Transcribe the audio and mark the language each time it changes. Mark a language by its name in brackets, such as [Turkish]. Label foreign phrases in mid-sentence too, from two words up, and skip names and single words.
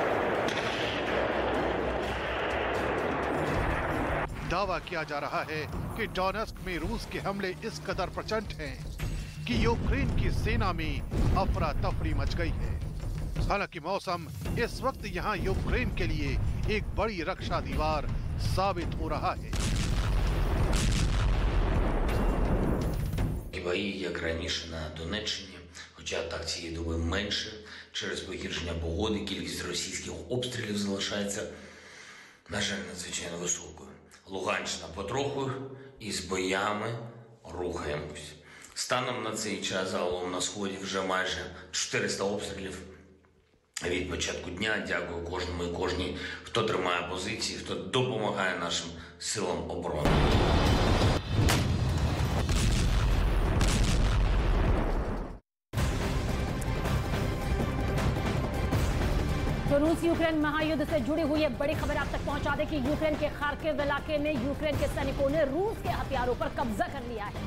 [Hindi] दावा किया जा रहा है कि कि डोनेस्क में रूस के हमले इस कदर प्रचंड हैं कि यूक्रेन की सेना में अफरा तफरी मच गई है। हालांकि मौसम इस वक्त यहाँ यूक्रेन के लिए एक बड़ी रक्षा दीवार साबित हो रहा है। [Ukrainian] Бої, як раніше на Донеччині, хоча так цієї доби менше, через погіршення погоди кількість російських обстрілів залишається, на жаль, надзвичайно високою. Луганщина потроху і з боями рухаємось. Станом на цей час загалом на Сході вже майже 400 обстрілів від початку дня. Дякую кожному і кожній, хто тримає позиції, хто допомагає нашим силам оборони. [Hindi] तो रूस यूक्रेन महायुद्ध से जुड़ी हुई एक बड़ी खबर आप तक पहुंचा दें कि यूक्रेन के खार्किव इलाके में यूक्रेन के सैनिकों ने रूस के हथियारों पर कब्जा कर लिया है